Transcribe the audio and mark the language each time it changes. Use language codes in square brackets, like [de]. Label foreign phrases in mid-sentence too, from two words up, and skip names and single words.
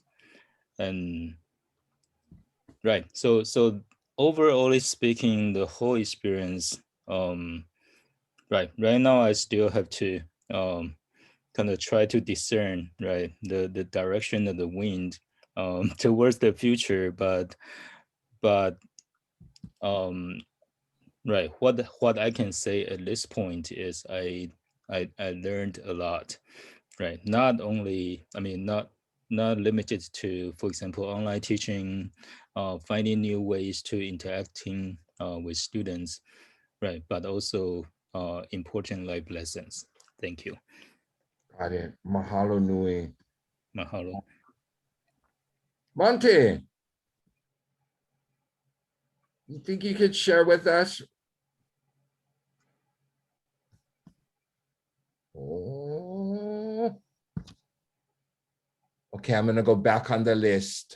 [en] And right, so overall speaking, the whole experience, right now I still have to kind of try to discern, right, the direction of the wind towards the future, but right, what I can say at this point is I learned a lot, right? Not only, I mean, not limited to, for example, online teaching, finding new ways to interacting with students, right? But also important life lessons. Thank you. Got it. [haw] Mahalo nui. [en] Mahalo. Monte, you think you could share with us? Oh. Okay, I'm gonna go back on the list.